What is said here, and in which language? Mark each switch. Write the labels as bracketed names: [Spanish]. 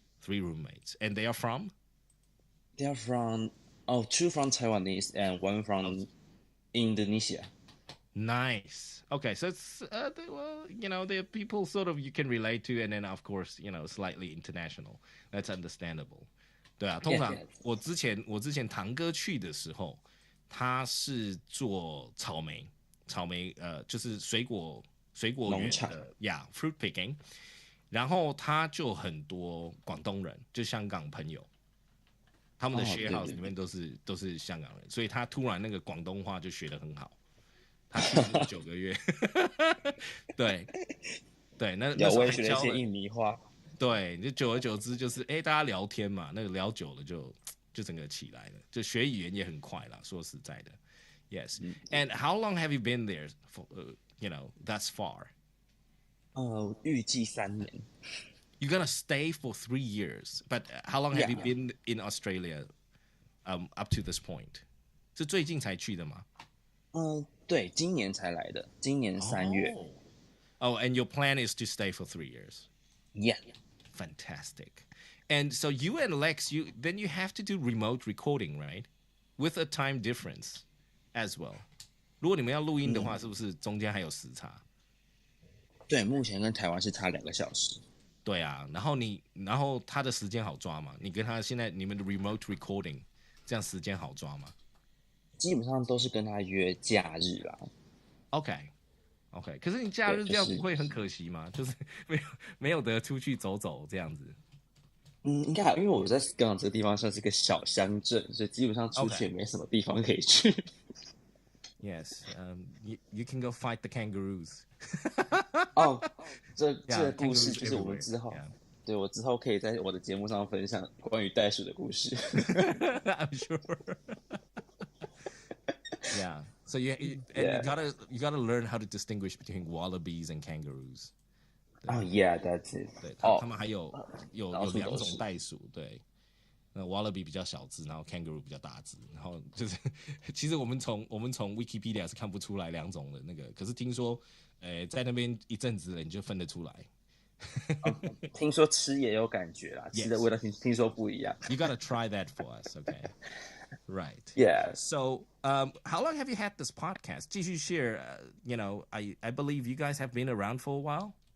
[English] 3 roommates. And they are from? They are from 2 from Taiwanese and 1 from Indonesia. Nice. Okay, so it's well, there are people sort of you can relate to, and then of course, slightly international. That's understandable. [Chinese] 对啊，通常 [English] Yes. [Chinese] 我之前堂哥去的时候，他是做草莓就是水果园的fruit picking， 然后他就很多广东人，就香港朋友，他们的 share house 里面都是香港人，所以他突然那个广东话就学得很好。他去了9个月，对，那时候还学了一些印尼话。对，就久而久之就是大家聊天嘛，那个聊久了就整个起来了，就学语言也很快啦。说实在的 ， [English] Yes. And how long have you been there for? Thus far. [Chinese] 预计3年。 [English] You're gonna stay for 3 years, but how long have you been in Australia? Up to this point. [Chinese] 是最近才去的吗？对，今年才来的，今年3月。 [English] Oh, and your plan is to stay for 3 years. Yeah. Fantastic. And so you and Lex, then you have to do remote recording, right? With a time difference as well. [Chinese] 如果你们要录音的话，是不是中间还有时差？对，目前跟台湾是差2个小时。对啊，然后他的时间好抓吗？你跟他现在你们的 remote recording， 这样时间好抓吗？基本上都是跟他约假日啦。 OK，可是你假日这样不会很可惜吗？就是没有得出去走走这样子。应该还因为我在香港这个地方算是个小乡镇，所以基本上出去也没什么地方可以去。 [English] Yes, you can go fight the kangaroos. [Chinese] 这个故事就是我们之后，对我之后可以在我的节目上分享关于袋鼠的故事。 [English] I'm sure. Yeah. So you gotta learn how to distinguish between wallabies and kangaroos. Oh yeah, that's it. [Chinese] 对，他们还有2种袋鼠，对。那 wallaby 比较小只，然后 kangaroo 比较大只，然后就是其实我们从 Wikipedia 是看不出来2种的那个，可是听说，在那边一阵子了，你就分得出来。听说吃也有感觉啦，吃的味道听说不一样。 [English] You gotta try that for us, okay? Right. Yeah. So, how long have you had this podcast? 继续 share, I believe you guys have been around for a while.